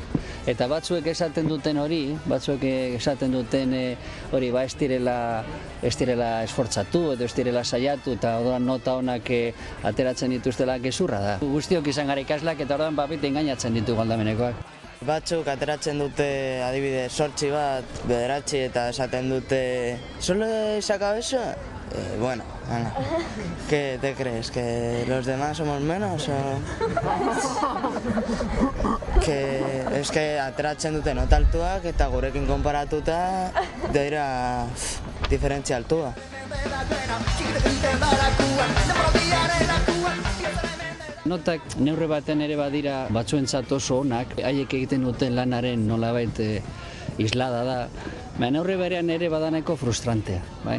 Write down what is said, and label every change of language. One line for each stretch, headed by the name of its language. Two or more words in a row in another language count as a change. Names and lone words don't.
Basque: Eta batzuek esaten duten hori, ez direla esfortzatu edo ez direla saiatu eta orduan nota onak ateratzen dituztela gezurra da. Guztiok izan gara ikasleak eta orduan bapite engainatzen ditugu aldamenekoak. Batzuk ateratzen dute adibidez 8 bat, 9 eta esaten dute
Spanish: ¿Solo saca eso? Bueno, ¿qué te crees? ¿Que los demás somos menos? Es que
Basque: ateratzen dute nota altuak eta gurekin konparatuta dira diferentzia altua. Notak neurri baten ere badira batzuentzat oso onak, haiek egiten duten lanaren nolabait islada da, neurri berean ere badaneko frustrantea, bai?